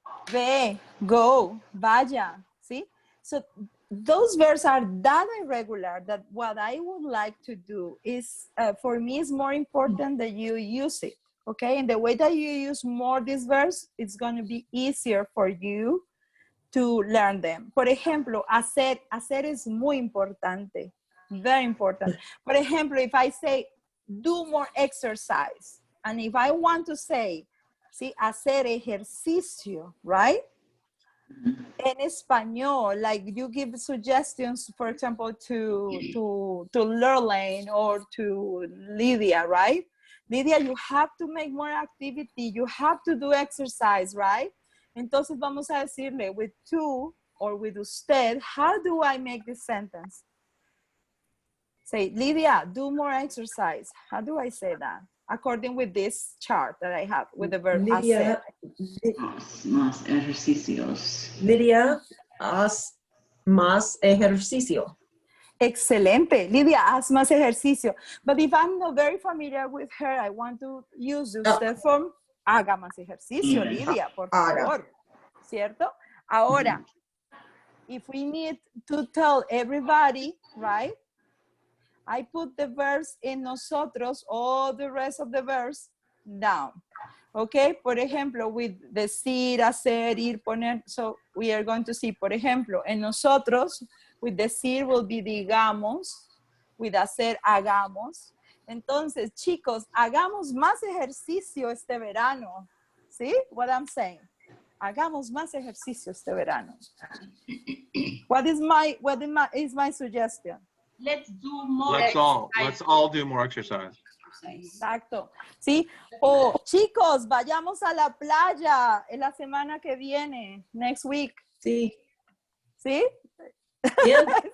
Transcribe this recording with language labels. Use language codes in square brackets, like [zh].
[en] Ve, go, vaya, see? So those verbs are that irregular that what I would like to do is, for me, it's more important that you use it, okay? And the way that you use more these verbs, it's going to be easier for you to learn them. [es] Por ejemplo, hacer es muy importante, [en] very important. Por ejemplo, if I say, do more exercise, and if I want to say, see, [es] hacer ejercicio, [en] right? En español, like you give suggestions, for example, to Lurlane or to Lydia, right? Lydia, you have to make more activity, you have to do exercise, right? [es] Entonces vamos a decirle [en] with tú or with usted, how do I make this sentence? Say, Lydia, do more exercise. How do I say that? According with this chart that I have with the verb hacer. [es] Más ejercicios. Lydia, haz más ejercicio. Excelente. Lydia, haz más ejercicio. [en] But if I'm not very familiar with her, I want to use usted form. [es] Haga más ejercicio, Lydia, por favor. ¿Cierto? [en] Ahora, if we need to tell everybody, right? I put the verbs in nosotros, all the rest of the verbs down. Okay? [es] Por ejemplo, with decir, hacer, ir, poner. [en] So we are going to see, por ejemplo, [es] en nosotros, [en] with decir will be digamos, with hacer, hagamos. [es] Entonces, chicos, hagamos más ejercicio este verano. ¿Sí? [en] What I'm saying. [es] Hagamos más ejercicio este verano. [en] What is my suggestion? Let's do more Let's all do more exercise. [es] Exacto. ¿Sí? O chicos, vayamos a la playa en la semana que viene, [en] next week. [es] Sí. ¿Sí? [en] Yeah.